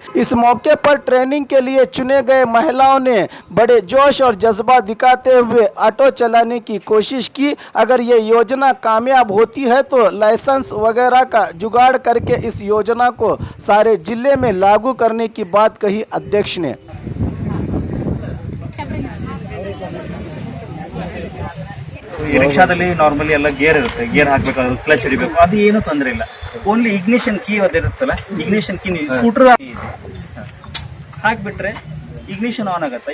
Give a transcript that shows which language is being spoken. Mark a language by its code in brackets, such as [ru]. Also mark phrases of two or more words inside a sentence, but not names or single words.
[hi] इस मौके पर ट्रेनिंग के लिए चुने गए महिलाओं ने बड़े जोश और जज्बा दिखाते हुए ऑटो चलाने की कोशिश की। अगर ये योजना कामयाब होती है तो लाइसेंस वगैरह का जुगाड़ करके इस योजना को सारे जिले में लागू करने की बात कही अध्यक्ष ने। [kn] ಈ ರಿಕ್ಷಾದಲ್ಲಿ ನಾರ್ಮಲಿ ಎಲ್ಲ ಗೇರ್ ಇರುತ್ತೆ, ಗೇರ್ ಹಾಕ್ಬೇಕಾದ್ರೆ ಕ್ಲಚ್ ಹಿಡಿಬೇಕು, ಅದು ಏನು ತೊಂದರೆ ಇಲ್ಲ. [en] only ignition key [kn] ಅದಿರುತ್ತಲ್ಲ, [en] ignition key scooter [kn] ಹಾಕ್ಬಿಟ್ರೆ [en] ignition on [kn] ಆಗುತ್ತೆ.